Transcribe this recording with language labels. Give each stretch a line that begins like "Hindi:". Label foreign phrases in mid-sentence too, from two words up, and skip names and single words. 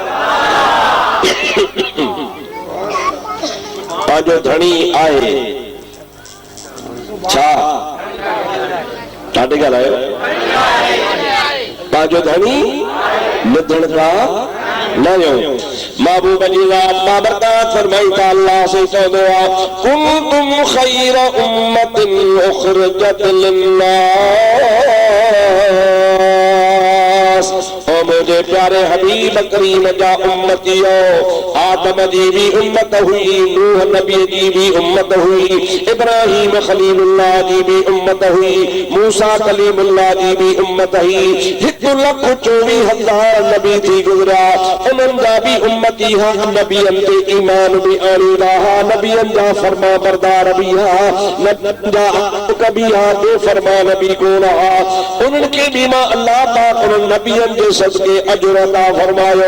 Sindhi: पंहिंजो धणी आहे छा? ॾाढी ॻाल्हि आहे। पंहिंजो धणी निधण खां न वियो। महबूब जी ज़ात बाबरकात फरमाई था, अल्लाह से चवंदो आहे,
Arabic: كنتم خير أمة أخرجت للناس.
Sindhi: ओ मुझे प्यारे हबीब करीम जा उम्मतियो, आदम जी भी उम्मत हुई, नूह नबी जी भी उम्मत हुई, इब्राहिम खलीलुल्लाह जी भी उम्मत हुई, मूसा कलीमुल्लाह जी भी उम्मत हुई। 1,24,000 नबी थी गुज़रा, उन्हनि जा भी उम्मती हा, नबियनि ते ईमान भी आणींदा हा, नबियनि जा फरमा बरदार भी हा, नबियनि जा हक़ भी हा, बेफ़रमान भी कोन हा। उन्हनि खे भी मां अल्लाह पाक उन्हनि नबियनि जे सदके अजर अता फरमायो।